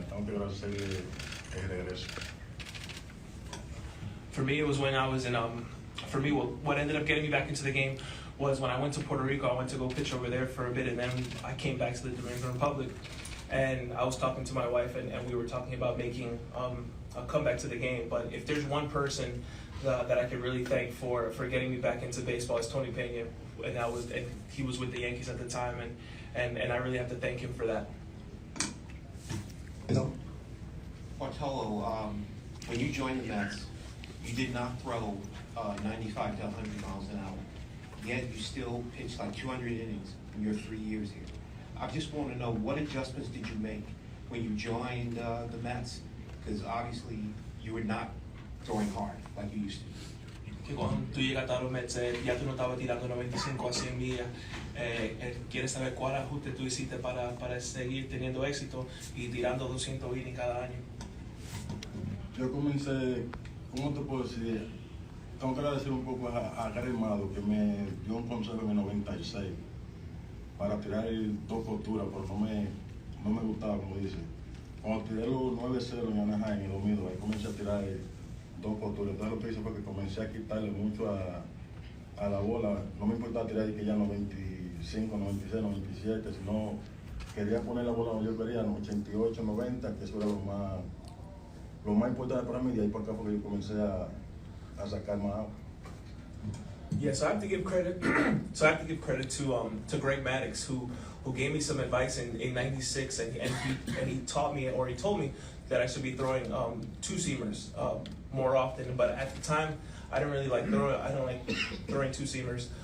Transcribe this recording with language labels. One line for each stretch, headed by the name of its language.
Spanish: Tengo que agradecerle el regreso.
English: For me, it was when I was in, for me, what ended up getting me back into the game was when I went to Puerto Rico. I went to go pitch over there for a bit, and then I came back to the Dominican Republic. And I was talking to my wife, and we were talking about making a comeback to the game. But if there's one person that I could really thank for getting me back into baseball, it's Tony Peña. And he was with the Yankees at the time, and I really have to thank him for that. Bartolo, when you joined the Mets, you did not throw 95 to 100 miles an hour. Yet you still pitched like 200 innings in your 3 years here. I just want to know, what adjustments did you make when you joined the Mets? Because obviously you were not throwing hard like you used to.
Spanish: Que cuando tú llegaste a los Mets, ya tú no estabas tirando 95 a 100 millas. ¿Quieres saber cuál ajuste tú hiciste para seguir teniendo éxito y tirando 200 innings cada año? Yo comencé, ¿cómo te puedo decir? Tengo que agradecer un poco a Gary Mado, que me dio un consejo en el 96 para tirar dos posturas, pero no me gustaba, como dice. Cuando tiré los 9-0 en Anaheim en el 2002, ahí comencé a tirar dos posturas. Entonces lo que hice fue que comencé a quitarle mucho a la bola. No me importaba tirar que ya 95, 96, 97, sino quería poner la bola donde yo quería, 88, 90, que eso era lo más importante para mí. De ahí para acá fue que yo comencé a sacar más agua.
English: Yeah, so I have to give credit. To Greg Maddux, who gave me some advice in '96, and he taught me, or he told me that I should be throwing two-seamers more often. But at the time, I didn't really like throwing. I don't like throwing two-seamers.